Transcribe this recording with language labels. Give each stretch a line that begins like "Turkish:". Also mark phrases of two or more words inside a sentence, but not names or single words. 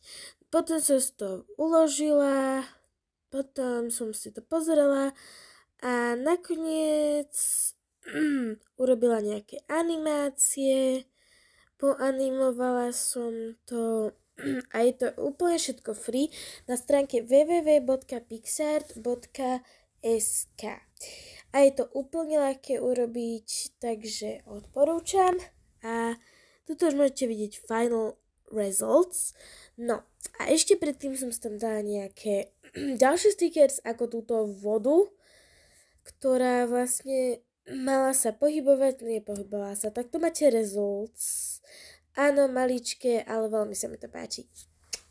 Slovak: Potom som si to uložila, potom som si to pozrela a nakoniec urobila nejaké animácie, poanimovala som to a je to úplne všetko free na stránke www.pixart.sk. A je to úplne ľahké urobiť, takže odporúčam. A tuto už môžete vidieť
English: final results.
Slovak: No a ešte predtým som tam dala nejaké ďalšie stickers ako túto vodu, ktorá vlastne mala sa pohybovať, nepohybovala sa. Tak tu máte results. Áno, maličké, ale veľmi sa mi to páči.